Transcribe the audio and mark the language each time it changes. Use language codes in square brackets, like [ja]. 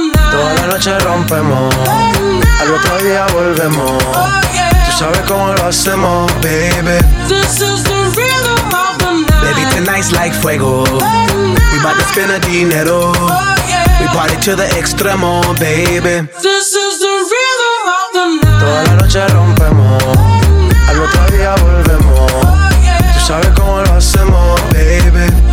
[es] Toda la noche rompemos, al otro día volvemos. [en] Oh, yeah. [es] Tú sabes cómo lo hacemos, baby. [en] This is the rhythm of the night. Baby, tonight's like fuego. Tonight. We about to spend the dinero. Oh, yeah. We party to the extremo, baby. This is the rhythm of the night. [es] Toda la noche rompemos, [en] tonight. [es] Al otro día volvemos. [en] Oh, yeah. [es] Tú sabes cómo lo hacemos, baby.